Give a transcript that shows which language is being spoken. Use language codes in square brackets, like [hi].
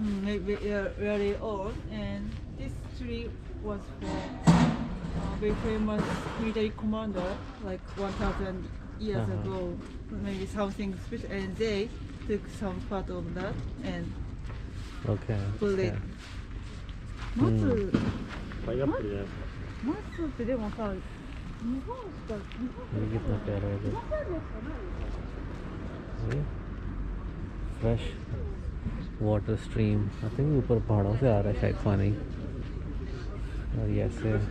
[en] Maybe really old, and this tree was for very famous military commander like 1,000 years ago. Maybe something special, and they took some part of that and put it. [ja] 松パイナップルじゃないですか。松ってでもさ、日本しか [hi] ये कितना प्यारा है ये [en] fresh water stream I think [hi] ऊपर पहाड़ों से आ रहा है शायद पानी और ये ऐसे